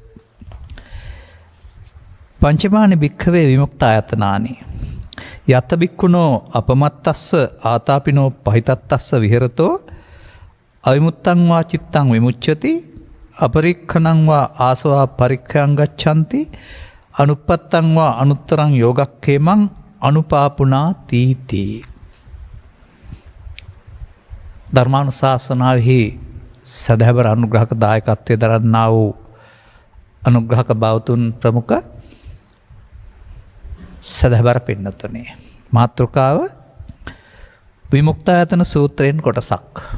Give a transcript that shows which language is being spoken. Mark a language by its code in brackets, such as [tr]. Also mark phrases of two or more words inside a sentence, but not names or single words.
[pi] පංචමානි භික්ඛවේ විමුක්තායතනානි යත භික්ඛුනෝ අපමත්තස්ස ආතාපිනෝ පහිතත්තස්ස විහෙරතෝ අවිමුත්තං වා චිත්තං විමුච්ඡති අපරික්ඛණං වා ආසවා පරික්ඛයං ගච්ඡanti අනුප්පත්තං වා අනුත්තරං යෝගක්ඛේමං අනුපාපුනා තීති. [si] ධර්මානුශාසනාවෙහි සදහැවර අනුග්‍රහක දායකත්වය දරන්නා වූ අනුග්‍රහක බෞතුන් ප්‍රමුඛ සදහැවර පින්නතුනේ, මාතෘකාව විමුක්තායතන සූත්‍රයෙන් කොටසක්.